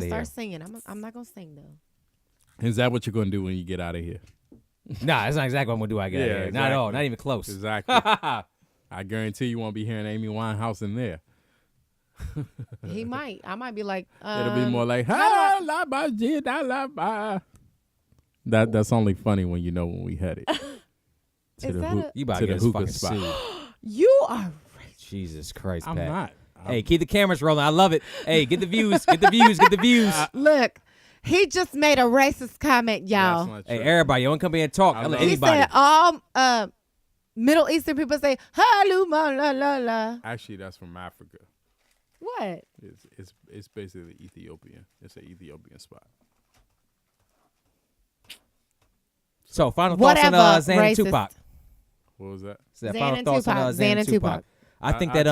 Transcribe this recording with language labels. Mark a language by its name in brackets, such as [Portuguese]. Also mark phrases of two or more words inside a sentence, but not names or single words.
[English] of to here. start singing. I'm not going to sing, though. Is that what you're gonna do when you get out of here? Nah, that's not exactly what I'm gonna do. I got Yeah, here. Not at all. exactly. Not even close. Exactly. I guarantee you won't be hearing Amy Winehouse in there. He might. I might be like, It'll be more like, "Ha, la ba ji da la ba." That's only funny when you know when we had it. Is that You about To to the get us hookah fucking spot. sued. you are Jesus Christ, I'm Pat. not. Hey, keep the cameras rolling. I love it. Hey, get the views. Get the views. Get the views. Look, he just made a racist comment, y'all. That's not Hey, true. everybody, you want to come here and talk? I I'll let know. He anybody. said all Middle Eastern people say haluma la la la. Actually, that's from Africa. What? It's basically Ethiopian. It's an Ethiopian spot. So, final thoughts Whatever, on Xan and racist. Tupac. What was that? So, Xan final and thoughts on Tupac. Xan and Tupac. I think that